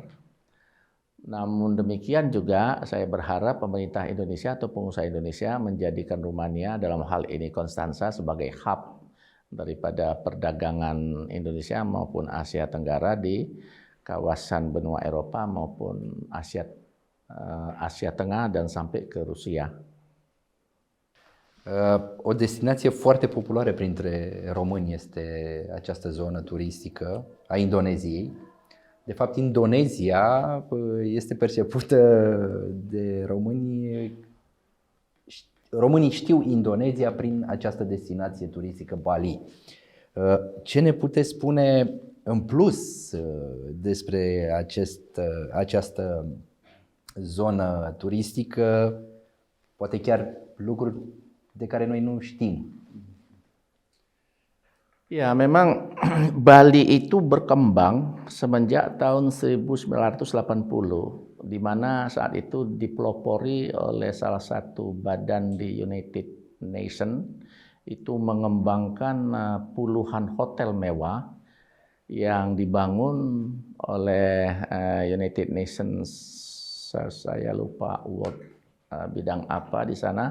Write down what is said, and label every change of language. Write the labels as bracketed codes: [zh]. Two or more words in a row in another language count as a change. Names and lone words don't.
[id] Namun demikian juga saya berharap pemerintah Indonesia atau pengusaha Indonesia menjadikan Rumania dalam hal ini Konstansa sebagai hub daripada perdagangan Indonesia maupun Asia Tenggara di kawasan benua Eropa maupun Asia Tengah dan sampai ke Rusia. [ro] O destinație foarte populară printre români este această zonă turistică a Indoneziei. De fapt, Indonezia este percepută de români. Românii știu Indonezia prin această destinație turistică Bali. Ce ne puteți spune în plus despre această zonă turistică, poate chiar lucruri de care noi nu știm? [id] Ya, memang Bali itu berkembang semenjak tahun 1980, di mana saat itu dipelopori oleh salah satu badan di United Nations, itu mengembangkan puluhan hotel mewah yang dibangun oleh United Nations, saya lupa bidang apa di sana.